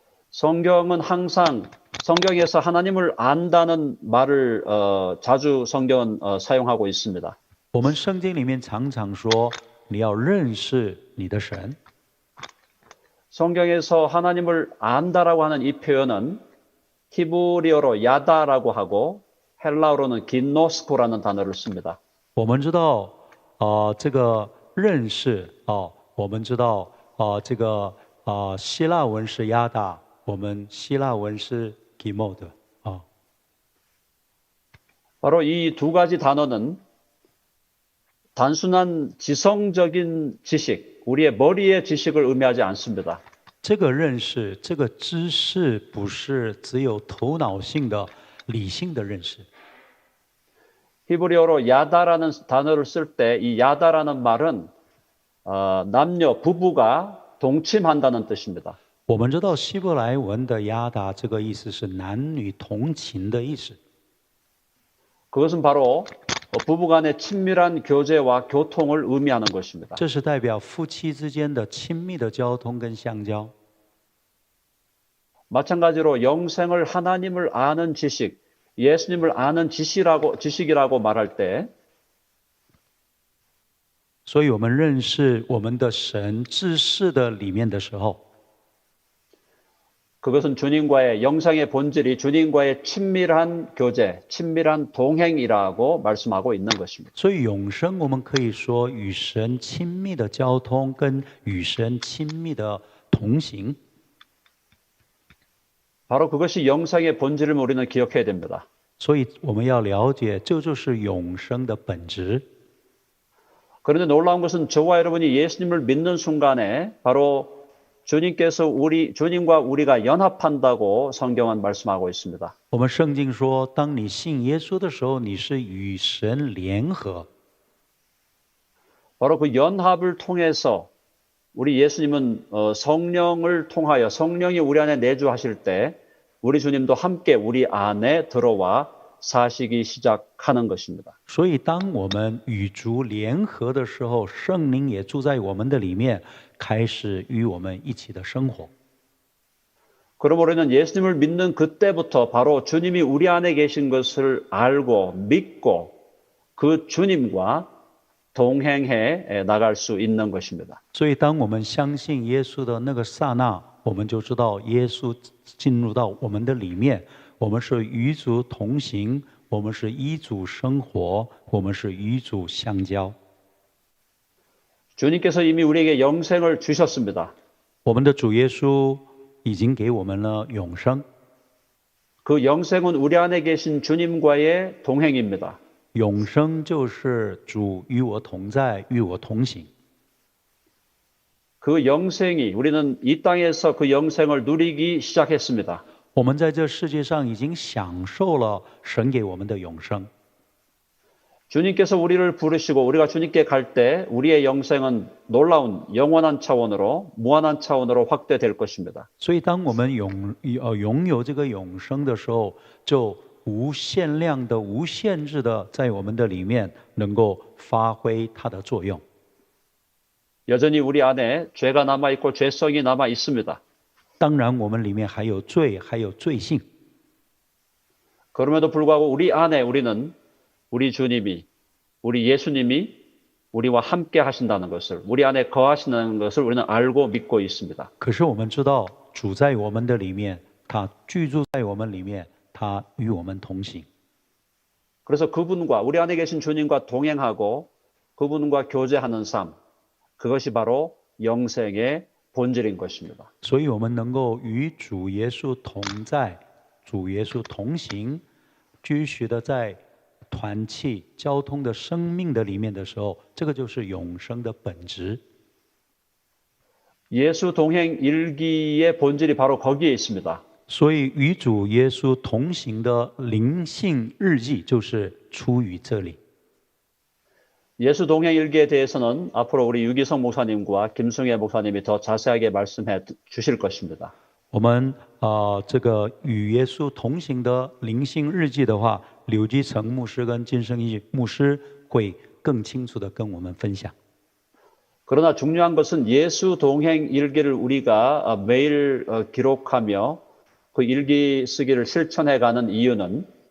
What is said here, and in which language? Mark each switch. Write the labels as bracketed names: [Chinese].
[Korean] 성경은 항상 성경에서 하나님을 안다는 말을 자주 성경은 사용하고 있습니다. [Chinese] 我们圣经里面常常说，你要认识你的神。 [Korean] 성경에서 하나님을 안다라고 하는 이 표현은 히브리어로 야다라고 하고 헬라어로는 긴노스코라는 단어를 씁니다. [Chinese] 我们知道，这个认识，我们知道，这个希腊文是亚达，我们希腊文是 기모드， [Korean] 바로 이 두 가지 단어는 단순한 지성적인 지식, 우리의 머리의 지식을 의미하지 않습니다. [Chinese] 这个认识，这个知识，不是只有头脑性的、理性的认识。 [Korean] 히브리어로 야다라는 단어를 쓸 때 이 야다라는 말은 남녀, 부부가 동침한다는 뜻입니다. [Chinese] 我们知道希伯来文的亚达这个意思是男女同情的意思。 [Korean] 그것은 바로 부부간의 친밀한 교제와 교통을 의미하는 것입니다. [Chinese] 这是代表夫妻之间的亲密的交通跟相交。 [Korean] 마찬가지로 영생을 하나님을 아는 지식, 예수님을 아는 지식이라고 말할 때 [Chinese] 所以我们认识我们的神知识的里面的时候， [Korean] 그것은 주님과의 영생의 본질이 주님과의 친밀한 교제, 친밀한 동행이라고 말씀하고 있는 것입니다. [Chinese] 所以永生我们可以说与神亲密的交通跟与神亲密的同行。 [Korean] 바로 그것이 영생의 본질을 우리는 기억해야 됩니다. [Chinese] 所以我们要了解，这就是永生的本质。 [Korean] 그런데 놀라운 것은 저와 여러분이 예수님을 믿는 순간에 바로 주님께서 주님과 우리가 연합한다고 성경은 말씀하고 있습니다. [Chinese] 我们圣经说，当你信耶稣的时候，你是与神联合。 [Korean] 바로 그 연합을 통해서 우리 예수님은 성령을 통하여 성령이 우리 안에 내주하실 때 우리 주님도 함께 우리 안에 들어와 사시기 시작하는 것입니다. [Chinese] 所以，当我们与主联合的时候，圣灵也住在我们的里面，开始与我们一起的生活。 [Korean] 그럼 우리는 예수님을 믿는 그때부터 바로 주님이 우리 안에 계신 것을 알고 믿고 그 주님과 동행해 나갈 수 있는 것입니다. [Chinese] 所以，当我们相信耶稣的那个刹那，我们就知道耶稣进入到我们的里面，我们是与主同行，我们是与主生活，我们是与主相交。 [Korean] 주님께서 이미 우리에게 영생을 주셨습니다. [Chinese] 我们的主耶稣已经给我们了永生， [Korean] 그 영생은 우리 안에 계신 주님과의 동행입니다. [Chinese] 永生就是主与我同在，与我同行。 [Korean] 그 영생이 우리는 이 땅에서 그 영생을 누리기 시작했습니다. [Chinese] 我们在这世界上已经享受了神给我们的永生。 [Korean] 주님께서 우리를 부르시고 우리가 주님께 갈 때 우리의 영생은 놀라운 영원한 차원으로 무한한 차원으로 확대될 것입니다. [Chinese] 所以，当我们拥有这个永生的时候，就无限量的、无限制的，在我们的里面能够发挥它的作用。 [Korean] 여전히 우리 안에 죄가 남아 있고 죄성이 남아 있습니다. [Chinese] 当然，我们里面还有罪，还有罪性。 [Korean] 그럼에도 불구하고 우리 안에 우리는 우리 주님이, 우리 예수님이 우리와 함께 하신다는 것을, 우리 안에 거하시는 것을 우리는 알고 믿고 있습니다. [Chinese] 可是我们知道，住在我们的里面，他居住在我们里面，他与我们同行。 [Korean] 그래서 그분과 우리 안에 계신 주님과 동행하고 그분과 교제하는 삶, 그것이 바로 영생의 본질인 것입니다. [Chinese] 所以我们能够与主耶稣同在，主耶稣同行，继续的在团契交通的生命的里面的时候，这个就是永生的本质。 [Korean] 예수 동행 일기의 본질이 바로 거기에 있습니다. [Chinese] 所以与主耶稣同行的灵性日记就是出于这里。 [Korean] 예수 동행 일기에 대해서는 앞으로 우리 유기성 목사님과 김승혜 목사님이 더 자세하게 말씀해 주실 것입니다. [Chinese] 我们这个与耶稣同行的灵性日记的话，刘基成牧师跟金圣义牧师会更清楚的跟我们分享。 [Korean] 그러나 중요한 것은 예수 동행 일기를 우리가 매일 기록하며 그 일기 쓰기를 실천해가는 이유는